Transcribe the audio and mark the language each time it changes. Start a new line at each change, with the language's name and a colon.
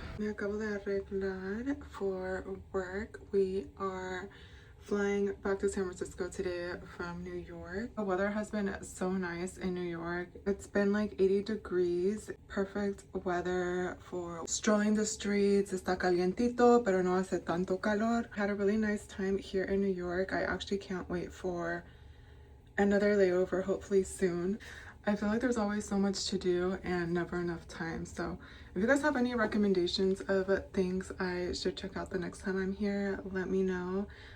Spanish: Me acabo de arreglar
English: for work. We are flying back to San Francisco today from New York. The weather has been so nice in New York. It's been like 80 degrees. Perfect weather for strolling the streets.
Spanish: Está calientito, pero no hace tanto calor.
English: Had a really nice time here in New York. I actually can't wait for another layover, hopefully soon. I feel like there's always so much to do and never enough time. So if you guys have any recommendations of things I should check out the next time I'm here, let me know.